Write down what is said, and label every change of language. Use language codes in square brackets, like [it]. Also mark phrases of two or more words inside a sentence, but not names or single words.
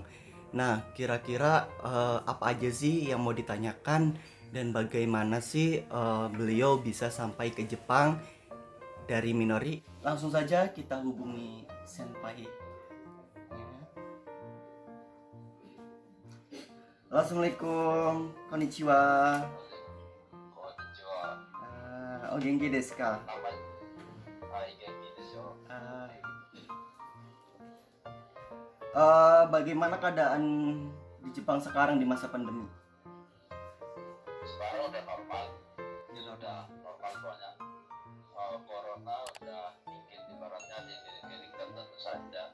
[id] Nah, kira-kira apa aja sih yang mau ditanyakan dan bagaimana sih beliau bisa sampai ke Jepang dari Minori? Langsung saja kita hubungi senpai. Assalamualaikum, konnichiwa. Konnichiwa. [ja] おげんきですか? なまげんきです. [id] Bagaimana keadaan di Jepang sekarang di masa pandemi? Sekarang udah normal. Udah normal soalnya. Corona udah dikit ibaratnya dikit tentu saja.